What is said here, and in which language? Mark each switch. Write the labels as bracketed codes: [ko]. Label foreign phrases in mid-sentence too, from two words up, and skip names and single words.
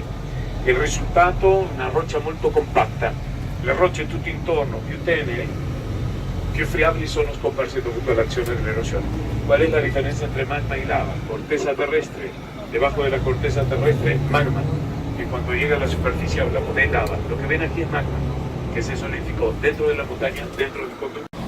[it] Il risultato, una roccia molto compatta, le rocce tutto intorno più tenere, più friabili sono scomparse dovuto all'azione dell'erosione. [es] ¿Cuál es la diferencia entre magma y lava? Corteza terrestre, debajo de la corteza terrestre, magma. Que cuando llega a la superficie la de lava. Lo que ven aquí es magma, que se solidificó dentro de la montaña, dentro del conducto.